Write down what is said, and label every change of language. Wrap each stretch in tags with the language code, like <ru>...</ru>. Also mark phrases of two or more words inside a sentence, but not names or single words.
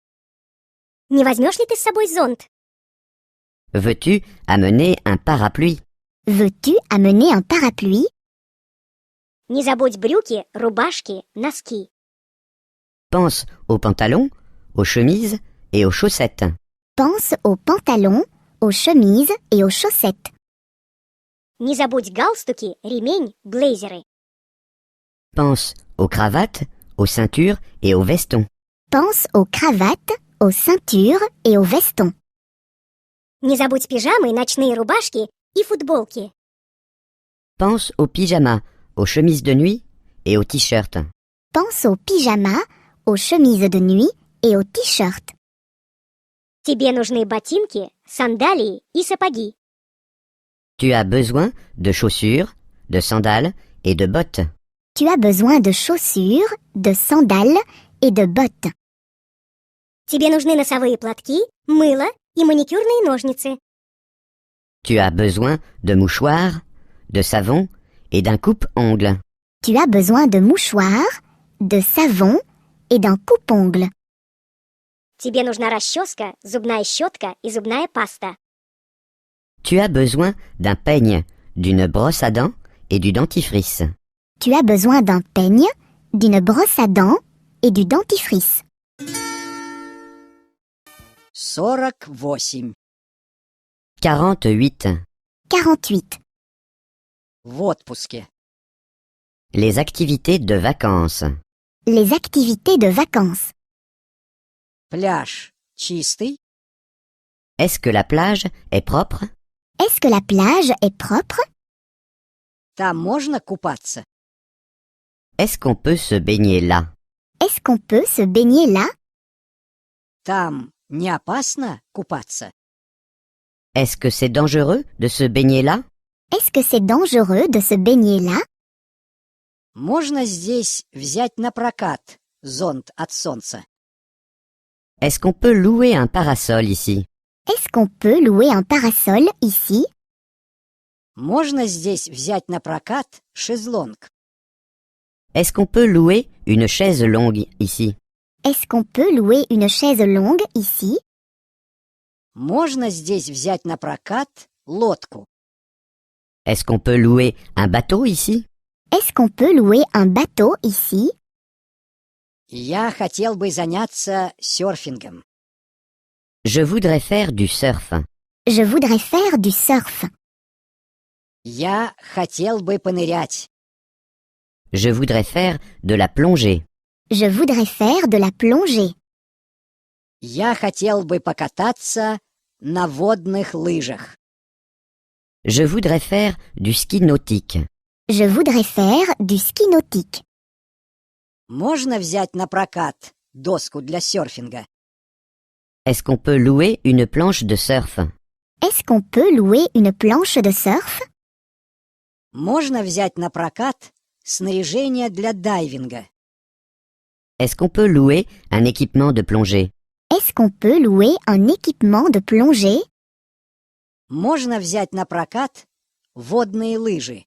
<ru>Не возьмешь ли ты с собой зонт?</ru> <fr>Veux-tu amener un parapluie? Veux-tu amener un parapluie?</fr> <ru>Не забудь брюки, рубашки, носки.</ru> <fr>Pense aux pantalons, aux chemises et aux chaussettes. Pense aux pantalons, aux chemises et aux chaussettes.</fr> <ru>Не забудь галстуки, ремень, блейзеры.</ru> <fr>Pense aux cravates, aux ceintures et aux vestons. Pense aux cravates, aux ceintures et aux vestons.</fr> <ru>Не забудь пижамы, ночные рубашки и футболки.</ru> <fr>Pense aux pyjamas, aux chemises de nuit et aux t-shirts. Pense aux pyjamas, aux chemises de nuit et aux t-shirts.</fr> <ru>Тебе нужны ботинки, сандалии и сапоги.</ru> <fr>Tu as besoin de chaussures, de sandales et de bottes. Tu as besoin de chaussures, de sandales et de bottes.</fr> <ru>Тебе нужны носовые платки, мыло и маникюрные ножницы.</ru> <fr>Tu as besoin de mouchoirs, de savon et d'un coupe-ongles. Tu as besoin de mouchoirs, de savon et d'un coupe-ongles.</fr> <ru>Тебе нужна расческа, зубная щетка и зубная паста.</ru> <fr>Tu as besoin d'un peigne, d'une brosse à dents et du dentifrice. Tu as besoin d'un peigne, d'une brosse à dents et du dentifrice. 48. 48. 48.</fr> <ru>В отпуске.</ru> <fr>Les activités de vacances. Les activités de vacances.</fr> <ru>Пляж чистый?</ru> <fr>Est-ce que la plage est propre? Est-ce que la plage est propre?</fr> <ru>Там можно купаться?</ru> <fr>Est-ce qu'on peut se baigner là? Est-ce qu'on peut se baigner là?</fr> <ru>Там не опасно купаться?</ru> <fr>Est-ce que c'est dangereux de se baigner là? Est-ce que c'est dangereux de se baigner là?</fr> <ru>Можно здесь взять на прокат зонт от солнца?</ru> <fr>Est-ce qu'on peut louer un parasol ici? Est-ce qu'on peut louer un parasol ici?</fr> <ru>Можно здесь взять на прокат шезлонг?</ru> <fr>Est-ce qu'on peut louer une chaise longue ici? Est-ce qu'on peut louer une chaise longue ici?</fr> <ru>Можно здесь взять на прокат лодку?</ru> <fr>Est-ce qu'on peut louer un bateau ici? Est-ce qu'on peut louer un bateau ici?</fr> <ru>Я хотел бы заняться серфингом.</ru> <fr>Je voudrais faire du surf. Je voudrais faire du surf.</fr> <ru>Я хотел бы понырять.</ru> <fr>Je voudrais faire de la plongée. Je voudrais faire de la plongée.</fr> <ru>Я хотел бы покататься на водных лыжах.</ru> <fr>Je voudrais faire du ski nautique. Je voudrais faire du ski nautique.</fr> <ru>Можно взять на прокат доску для серфинга?</ru> <fr>Est-ce qu'on peut louer une planche de surf? Est-ce qu'on peut louer une planche de surf?</fr> <ru>Можно взять на прокат снаряжение для дайвинга?</ru> <fr>Est-ce qu'on peut louer un équipement de plongée? Est-ce qu'on peut louer un équipement de plongée?</fr> <ru>Можно взять на прокат водные лыжи?</ru>